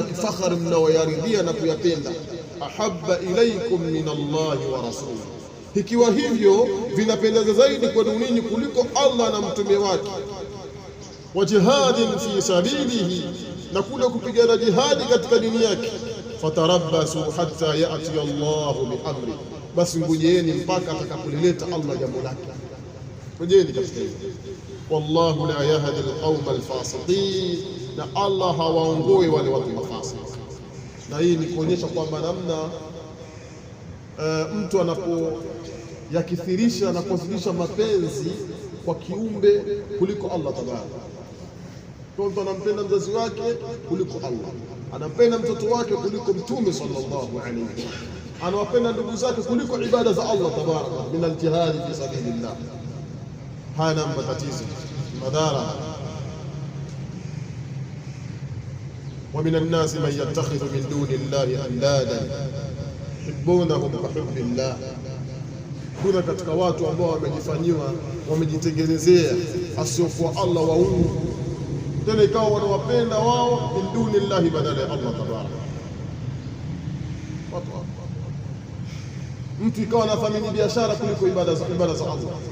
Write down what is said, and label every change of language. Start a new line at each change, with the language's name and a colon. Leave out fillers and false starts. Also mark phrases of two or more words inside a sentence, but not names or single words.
Swahili: kifahari mnaoyaridhia na kuyapenda,
Arabic: أحب إليكم من الله ورسوله,
Swahili: ikiwa hivyo vinapendeza zaidi kwa ninyi kuliko Allah na mtume wake,
Arabic: وجهاد في سبيله,
Swahili: na kule kupigana jihadi katika dini yake,
Arabic: فتربصوا حتى يأتي الله بأمر,
Swahili: basi ngojeni mpaka atakapolileta Allah jambo lake. Ngojeni katika hilo.
Arabic: والله لا يهدي القوم الفاسقين,
Swahili: na Allah hawaongoi wale watu mafasik. Na hii ni kuonyesha kwamba namna mtu anapo yakithirisha na kuzidisha mapenzi kwa kiumbe kuliko Allah tabaraka. Mtu anampenda mzazi wake kuliko Allah, anampenda mtoto wake kuliko mtume
Arabic: صلى الله عليه وسلم,
Swahili: anawapenda ndugu zake kuliko ibada za Allah tabaraka,
Arabic: من الجهاد في سبيل الله.
Swahili: Hana matatizo madhara.
Arabic: ومن الناس من يتخذ من دون الله أندادا يحبونهم كحب الله,
Swahili: kuna katika watu ambao wamejifanyiwa, wamejitengenezea asiokuwa Allah waungu, tena ikawa wanawapenda wao
Arabic: من دون الله
Swahili: badala ya Allah tabaraka. Mtu ikawa anafanya biashara kuliko ibada za Allah.